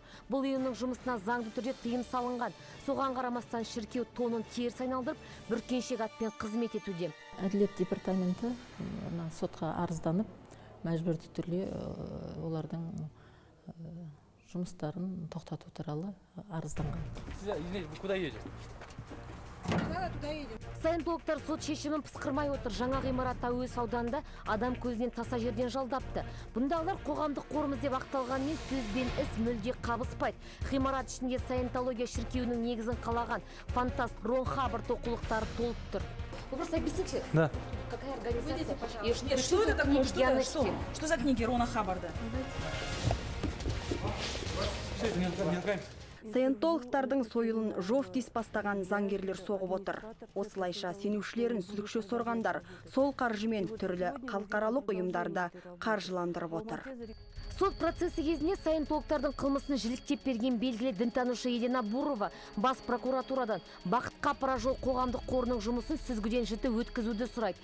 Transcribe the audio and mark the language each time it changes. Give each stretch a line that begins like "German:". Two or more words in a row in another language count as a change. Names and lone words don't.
Kazakh: Бұл ұйымның жұмысына заңды түрде тыйым салынған. Соған қарамастан шіркеу тонын теріс айналдырып, бүркеншек атпен қызмет етуде. Әділет департаменті сотқа арызданып, мәжбүрді түрде олардың жұмыстарын тоқтату туралы арызданған.
Russian: Куда едете?
Kazakh: Саентологтар сот шешімін пысқырмай отыр. Жаңа ғимарат әуес ауданында адам көзінен таса жерден жалдапты. Бұндағылар қоғамдық қорымыз деп ақталғанмен сөзбен іс мүлде қабыспайды. Ғимарат ішінде саентология шіркеуінің негізін қалаған фантаст Рон Хаббард оқулықтары толып тұр.
Russian: Вы просто объясните, Да. какая организация? Нет, что это такое? Что за книги Рона Хаббарда?
Kazakh: Саентологтардың сойылын жофтис бастаған заңгерлер соғып отыр. Осылайша сенушілерін сүзікше сорғандар сол қаржымен түрлі халықаралық ұйымдарда қаржыландырып отыр. Сот процесі кезінде саентологтардың қылмысын жіліктеп берген белгілі дінтанушы Елена Бурова бас прокуратурадан бақытқа апарар жол қоғамдық қорының жұмысын сүзгіден жіті өткізуді сұрайды.